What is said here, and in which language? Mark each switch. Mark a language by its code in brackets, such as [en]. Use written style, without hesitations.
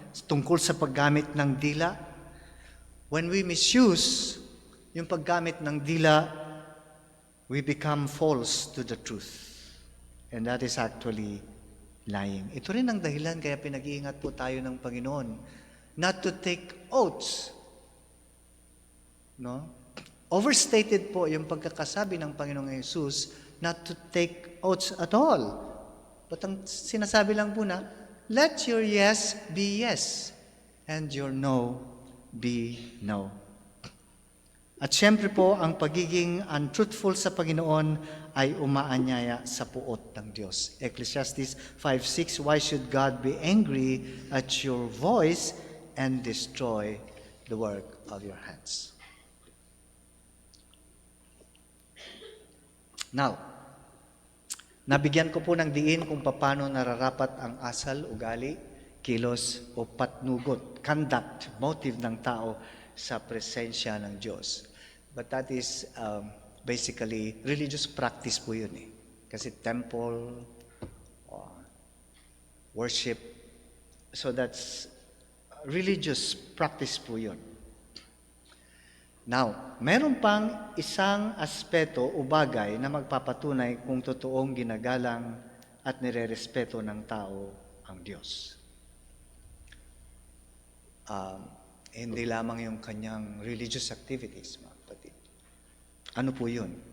[tl] Tungkol sa paggamit ng dila. [en] When we misuse [tl] yung paggamit ng dila, [en] we become false to the truth. And that is actually lying. [tl] Ito rin ang dahilan kaya pinag-iingat po tayo ng Panginoon [en] not to take oaths. [tl] No? Overstated po yung pagkakasabi ng Panginoong Jesus [en] not to take oaths at all. But [tl] ang sinasabi lang po na, [en] let your yes be yes and your no be no. [tl] At syempre po, ang pagiging untruthful sa Panginoon ay umaanyaya sa puot ng Diyos. [en] Ecclesiastes 5:6, why should God be angry at your voice and destroy the work of your hands? [tl] Now, nabigyan ko po ng diin kung paano nararapat ang asal, ugali, kilos o patnugot, conduct, motive ng tao sa presensya ng Diyos. [en] But that is basically religious practice po yun eh. Kasi temple, worship, so that's religious practice po yun. [tl] Now, meron pang isang aspeto o bagay na magpapatunay kung totoong ginagalang at nirerespeto ng tao ang Diyos. Hindi lamang yung kanyang religious activities, mga kapatid. Ano po yun?